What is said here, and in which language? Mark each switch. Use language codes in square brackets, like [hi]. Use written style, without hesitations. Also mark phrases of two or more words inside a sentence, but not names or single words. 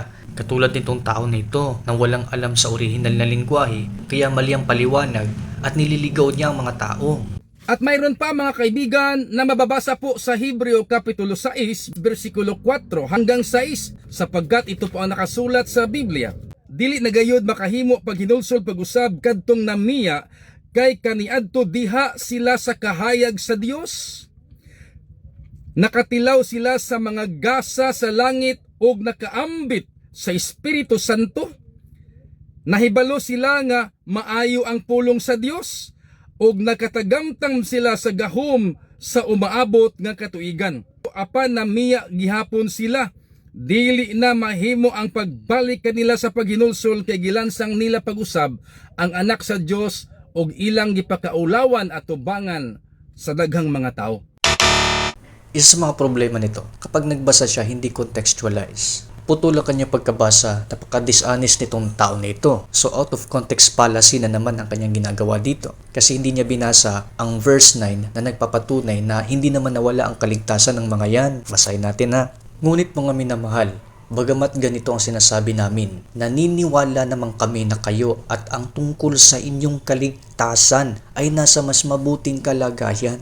[tl] Katulad nitong tao na ito na walang alam sa orihinal na lingwahe, kaya mali ang paliwanag at nililigaw niya ang mga tao. At mayroon pa mga kaibigan na mababasa po sa Hebreo Kapitulo 6, versikulo 4 hanggang 6, sapagkat ito po ang nakasulat sa Biblia. [ceb] Dili na gayud makahimo pag hinulsol pag-usab kadtong namiya kay kaniadto diha sila sa kahayag sa Dios. Nakatilaw sila sa mga gasa sa langit ug nakaambit sa Espiritu Santo. Nahibalo sila nga maayo ang pulong sa Dios ug nakatagamtang sila sa gahom sa umaabot nga katuigan. Apan namiya gihapon sila, dili na mahimo ang pagbalik kanila sa paghinulsol kay gilansang nila pag-usab ang anak sa Dios ug ilang gipakaulawan at tubangan sa daghang mga tao. [tl] Isa sa mga problema nito, kapag nagbasa siya hindi contextualize. putol ang kanyang pagkabasa, napaka-dishonest nitong tao na ito. So [en] out of context fallacy [tl] na naman ang kanyang ginagawa dito. Kasi hindi niya binasa ang verse 9 na nagpapatunay na hindi naman nawala ang kaligtasan ng mga yan. Basahin natin ha. Ngunit mga minamahal, bagamat ganito ang sinasabi namin, naniniwala naman kami na kayo at ang tungkol sa inyong kaligtasan ay nasa mas mabuting kalagayan.